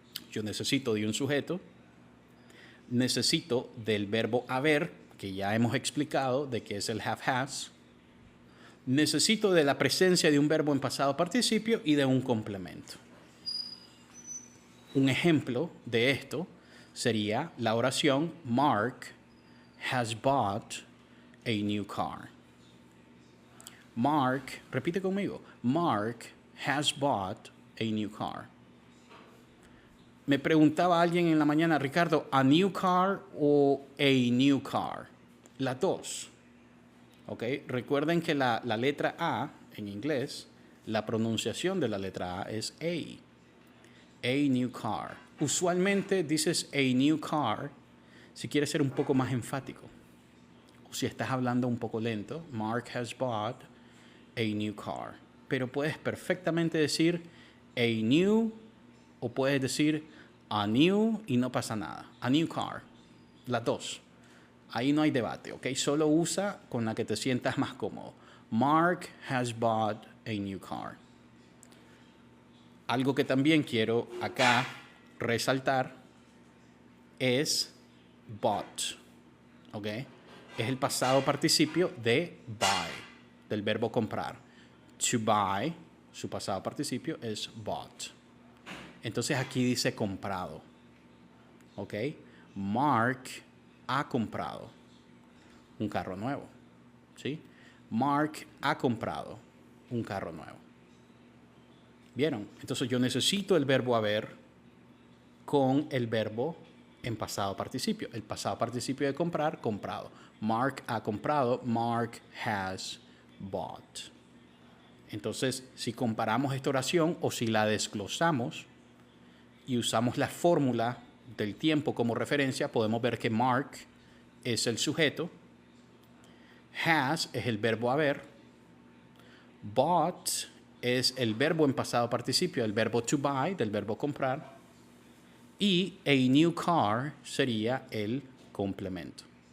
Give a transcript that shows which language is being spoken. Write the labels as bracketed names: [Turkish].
[Spanish] Yo necesito de un sujeto, necesito del verbo haber, que ya hemos explicado de qué es el have has, necesito de la presencia de un verbo en pasado participio y de un complemento. Un ejemplo de esto sería la oración [English] Mark has bought a new car. Mark, [Spanish] repite conmigo, [English] Mark has bought a new car. [Spanish] Me preguntaba alguien en la mañana, Ricardo, [English] ¿a new car [Spanish] o a new car? Las dos. ¿Okay? Recuerden que la letra A en inglés, la pronunciación de la letra A es A. A new car. Usualmente dices [English] a new car [Spanish] si quieres ser un poco más enfático. O si estás hablando un poco lento, [English] Mark has bought a new car. [Spanish] Pero puedes perfectamente decir a new o puedes decir a new y no pasa nada. [English] A new car. [Spanish] Las dos. Ahí no hay debate, ¿ok? Solo usa con la que te sientas más cómodo. [English] Mark has bought a new car. [Spanish] Algo que también quiero acá resaltar es bought, ¿ok? Es el pasado participio de buy, del verbo comprar. [English] To buy, [Spanish] su pasado participio es bought. Entonces aquí dice comprado, ¿ok? Mark ha comprado un carro nuevo, ¿sí? Mark ha comprado un carro nuevo. ¿Vieron? Entonces yo necesito el verbo haber con el verbo en pasado participio. El pasado participio de comprar, comprado. Mark ha comprado, [English] Mark has bought. [Spanish] Entonces, si comparamos esta oración o si la desglosamos y usamos la fórmula del tiempo como referencia, podemos ver que Mark es el sujeto, has es el verbo haber, bought es el verbo en pasado participio, el verbo to buy, del verbo comprar, y [English] a new car [Spanish] sería el complemento.